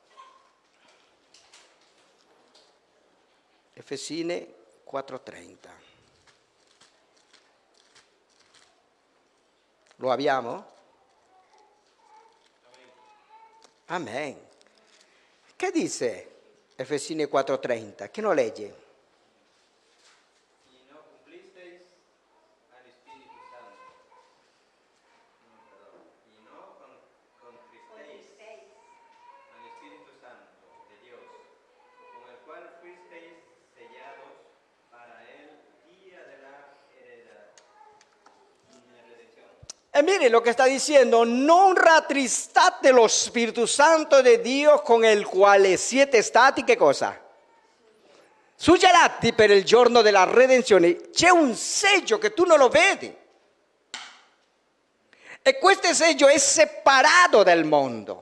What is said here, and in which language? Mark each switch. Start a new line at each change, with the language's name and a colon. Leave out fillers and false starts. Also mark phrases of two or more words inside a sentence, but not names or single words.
Italian: Efesini 4:30. Lo abbiamo? Amen. Che dice Efesini 4:30? Chi lo legge?
Spanish: Y no cumplisteis al Espíritu Santo. No, perdón. Y no contristeis al Espíritu Santo de Dios, con el cual fuisteis sellados para el día de la redención.
Italian: E mire lo che sta dicendo, non rattristate lo Spirito Santo di Dio con il quale siete stati, che cosa? Suggellati per il giorno della redenzione. C'è un seggio che tu non lo vedi. E questo seggio è separato dal mondo.